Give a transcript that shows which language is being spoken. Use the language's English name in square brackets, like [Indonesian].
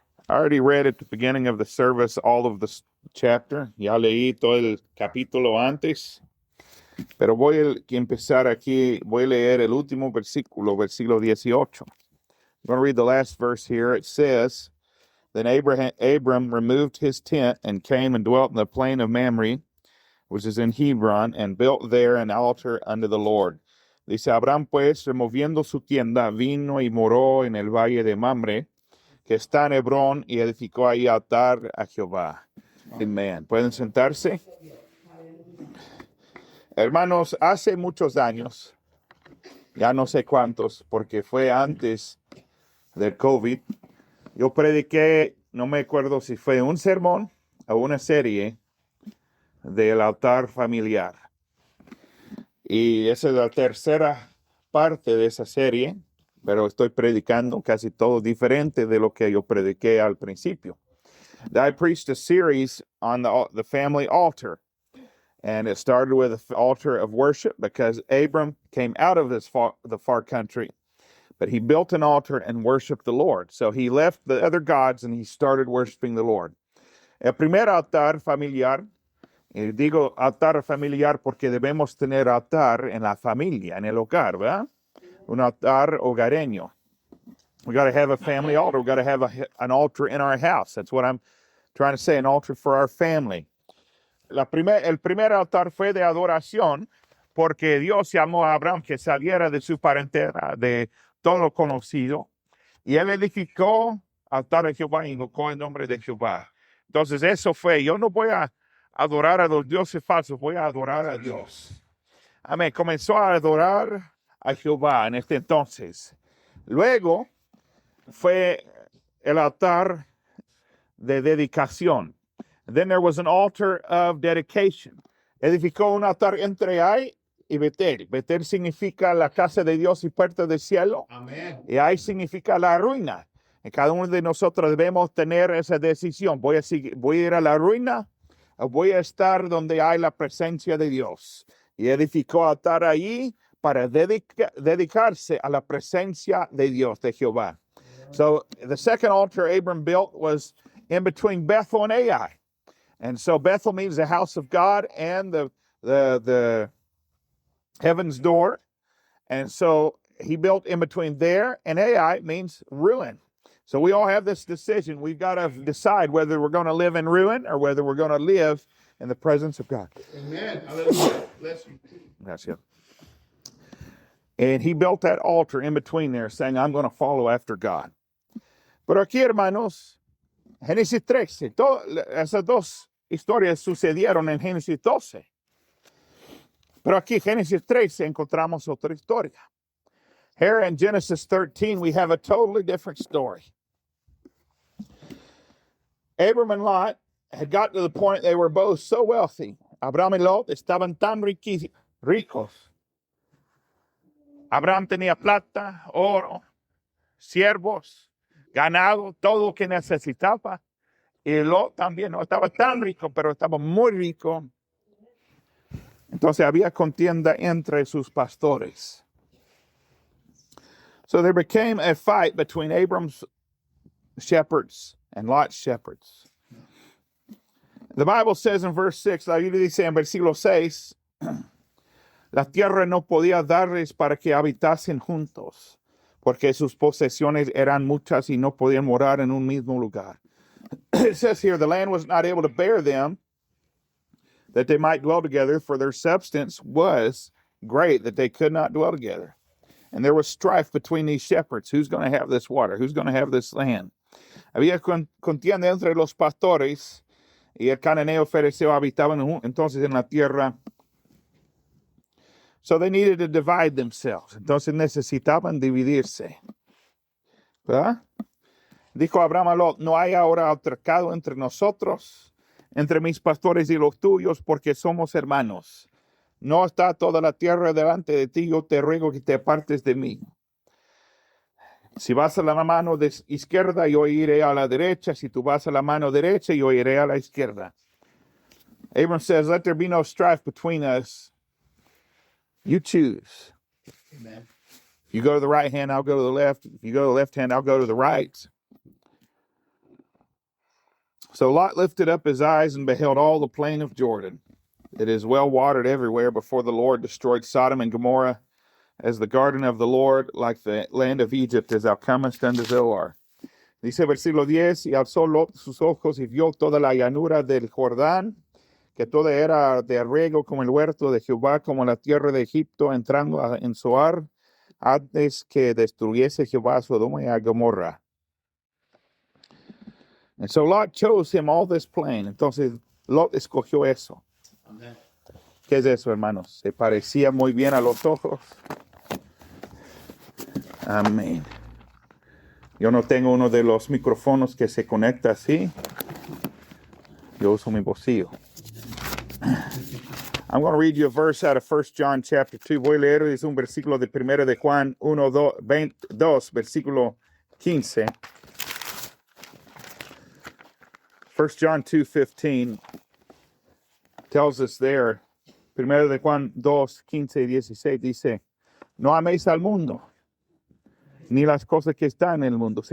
[English] already read at the beginning of the service all of the chapter. [Spanish] Ya leí todo el capítulo antes. Pero voy a empezar aquí. Voy a leer el último versículo 18. [English] I'm going to read the last verse here. It says, Then Abram removed his tent and came and dwelt in the plain of Mamre, which is in Hebron, and built there an altar unto the Lord. [Spanish] Dice, Abraham pues, removiendo su tienda, vino y moró en el valle de Mamre, que está en Hebrón, y edificó ahí altar a Jehová. Amén. ¿Pueden sentarse? Hermanos, hace muchos años, ya no sé cuántos, porque fue antes del COVID, yo prediqué, no me acuerdo si fue un sermón o una serie del altar familiar. Y esa es la tercera parte de esa serie, pero estoy predicando casi todo diferente de lo que yo prediqué al principio. [English] I preached a series on the family altar, and it started with an altar of worship because Abram came out of the far country, but he built an altar and worshiped the Lord. So he left the other gods and he started worshiping the Lord. [Spanish] El primer altar familiar, digo altar familiar porque debemos tener altar en la familia, en el hogar, ¿verdad? Un altar hogareño. [English] We got to have a family altar. We got to have an altar in our house. That's what I'm trying to say, an altar for our family. [Spanish] El primer altar fue de adoración porque Dios llamó a Abraham que saliera de su parentela, de todo lo conocido, y él edificó altar a Jehová y invocó el nombre de Jehová. Entonces eso fue, yo no voy a adorar a los dioses falsos, voy a adorar a Dios. Amén. Comenzó a adorar a Jehová en este entonces. Luego fue el altar de dedicación. [English] Then there was an altar of dedication. [Spanish] Edificó un altar entre Ai y Betel. Betel significa la casa de Dios y puerta del cielo. Amén. Y Ai significa la ruina. Y cada uno de nosotros debemos tener esa decisión. ¿Voy a ir a la ruina o voy a estar donde hay la presencia de Dios? Y edificó altar allí para dedicarse a la presencia de Dios, de Jehová. [English] So the second altar Abram built was in between Bethel and Ai. And so Bethel means the house of God and the heaven's door. And so he built in between there, and Ai means ruin. So we all have this decision. We've got to decide whether we're going to live in ruin or whether we're going to live in the presence of God. Amen. Hallelujah. Bless you. That's it. And he built that altar in between there, saying, I'm going to follow after God. [Spanish] Pero aquí, hermanos, Génesis 13, esas dos historias sucedieron en Génesis 12. Pero aquí, Génesis 13, encontramos otra historia. [English] Here in Genesis 13, we have a totally different story. Abram and Lot had gotten to the point they were both so wealthy. [Spanish] Abraham y Lot estaban tan ricos. Abraham tenía plata, oro, siervos, ganado, todo lo que necesitaba. Y Lot también no estaba tan rico, pero estaba muy rico. Entonces había contienda entre sus pastores. [English] So there became a fight between Abram's shepherds and Lot's shepherds. The Bible says in verse 6, [Spanish] la Biblia dice en versículo 6, la tierra no podía darles para que habitasen juntos, porque sus posesiones eran muchas y no podían morar en un mismo lugar. [English] It says here, the land was not able to bear them, that they might dwell together, for their substance was great, that they could not dwell together. And there was strife between these shepherds. Who's going to have this water? Who's going to have this land? [Spanish] Había contienda entre los pastores, y el cananeo fereceo habitaban entonces en la tierra. [English] So they needed to divide themselves. [Spanish] Entonces necesitaban dividirse. ¿Verdad? Dijo Abraham a Lot, no hay ahora altercado entre nosotros, entre mis pastores y los tuyos, porque somos hermanos. No está toda la tierra delante de ti, yo te ruego que te apartes de mí. Si vas a la mano izquierda, yo iré a la derecha. Si tú vas a la mano derecha, yo iré a la izquierda. [English] Abram says, let there be no strife between us. You choose. Amen. If you go to the right hand, I'll go to the left. If you go to the left hand, I'll go to the right. So Lot lifted up his eyes and beheld all the plain of Jordan. It is well watered everywhere before the Lord destroyed Sodom and Gomorrah, as the garden of the Lord, like the land of Egypt, as thou comest unto Zoar. [Spanish] Dice versículo 10, y alzó Lot sus ojos y vio toda la llanura del Jordán, que toda era de riego como el huerto de Jehová, como la tierra de Egipto, entrando en Zoar, antes que destruyese Jehová a Sodoma y a Gomorra. [English] And so Lot chose him all this plain. [Spanish] Entonces Lot escogió eso. Amen. ¿Qué es eso, hermanos? ¿Se parecía muy bien a los ojos? Amén. Yo no tengo uno de los micrófonos que se conecta así. Yo uso mi bolsillo. [English] I'm going to read you a verse out of 1 John chapter 2. [Spanish] Voy a leer, es un versículo de 1 de Juan 1, 22, versículo 15. [English] 1 John 2:15 tells us there, [Spanish] 1 de Juan 2, 15 y 16 dice, no améis al mundo, ni las cosas que están en el mundo.